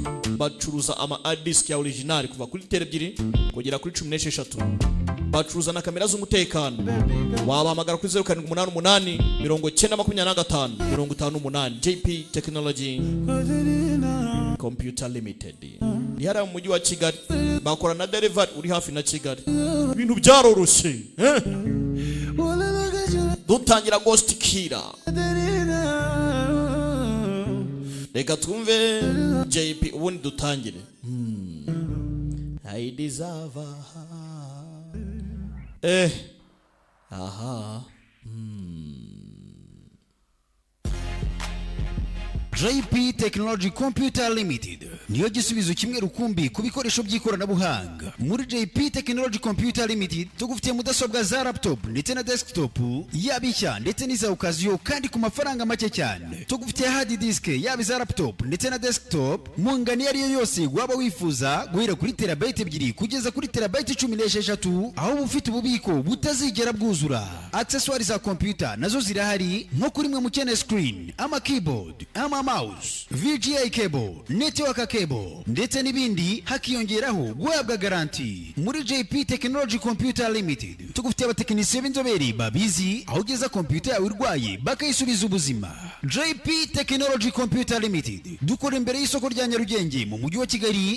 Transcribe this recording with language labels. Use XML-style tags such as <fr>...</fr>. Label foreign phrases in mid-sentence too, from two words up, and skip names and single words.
<rw>Bacuruza ama</rw> <en>hard disk</en> <rw>ya original kuva kuri Tele2 kugera kuri 16. Bacuruza na kamera z'umutekano. Wabahamagara kuri 0788 925 58 JP Technology Computer Limited. Ni hariya mu mujyi wa Kigali. Bakora na delivery uri hafi na Kigali. Ibintu byaroroshye.</rw> <en>Wanna look at you,</en> <rw>Dutangira Ghost Killer. Katerina. Reka twumve JP ubundi dutangire.</rw> <en>I deserve her. Aha.</en> <rw>JP Technology Computer Limited, niyo gisubizo kimwe rukumbi ku bikoresho by'ikoranabuhanga. Muri JP Technology Computer Limited tugufitiye mudasobwa za laptop ndetse na desktop yabishya ndetse n'iza occasion kandi ku mafaranga make cyane. Tugufitiye</rw> <en>hard disk</en> <rw>yaba za laptop ndetse na desktop mu ngano ariyo yose waba wifuza, guhera kuri terabyte 2 kugeza kuri terabyte 16, aho ufite ububiko butazigera bwuzura. Accessoires za computer nazo zirahari, nko kuri mwe mukene screen, ama keyboard, ama mouse,</rw> <en>VGA cable, network cable</en> <rw>ndetse n'ibindi, hakiyongeraho guhabwa garanti. Muri JP Technology Computer Limited tugufitiye abatekinisiye b'inzobere babizi aho ugeza computer yawe irwaye bakayisubiza ubuzima. JP Technology Computer Limited dukora imbere y'isoko rya Nyarugenge mu mujyi wa Kigali.</rw>